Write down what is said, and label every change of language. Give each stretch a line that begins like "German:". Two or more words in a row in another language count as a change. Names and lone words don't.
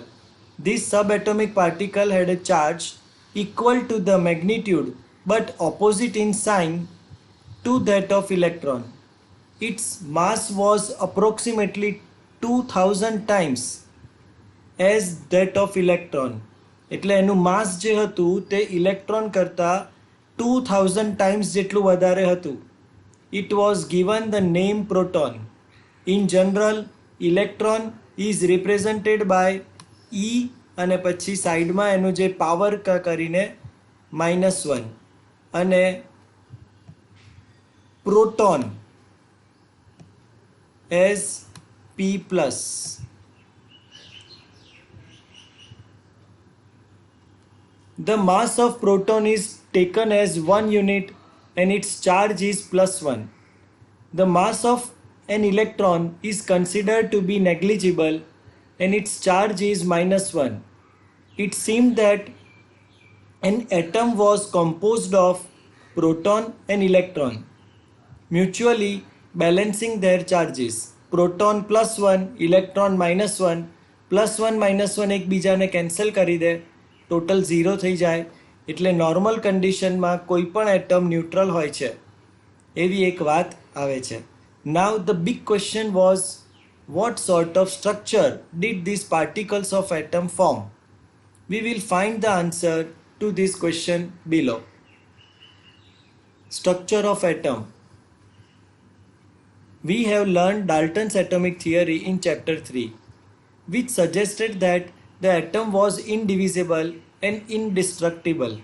English: This subatomic particle had a charge equal to the magnitude but opposite in sign to that of electron. Its mass was approximately 2000 times as that of electron.
Gujarati: એટલે એનું માસ જે હતું તે ઇલેક્ટ્રોન કરતાં 2000 times જેટલું વધારે હતું.
English: It was given the name proton. In general, electron is represented by E
Gujarati: અને પછી સાઈડમાં એનું જે પાવર કરીને -1 અને પ્રોટોન
English: as P+. The mass of proton is taken as 1 unit and its charge is +1. The mass of an electron is considered to be negligible and its charge is -1. It seemed that an atom was composed of proton and electron, mutually balancing their charges. Proton +1, electron -1,
Gujarati: +1 -1 એકબીજાને કેન્સલ કરી દે, ટોટલ 0 થઈ જાય. એટલે નોર્મલ કન્ડિશનમાં કોઈ પણ એટમ ન્યુટ્રલ હોય છે એવી એક વાત આવે છે.
English: Now the big question was what sort of structure did these particles of atom form? We will find the answer to this question below. Structure of atom. We have learned Dalton's atomic theory in chapter 3, which suggested that the atom was indivisible and indestructible.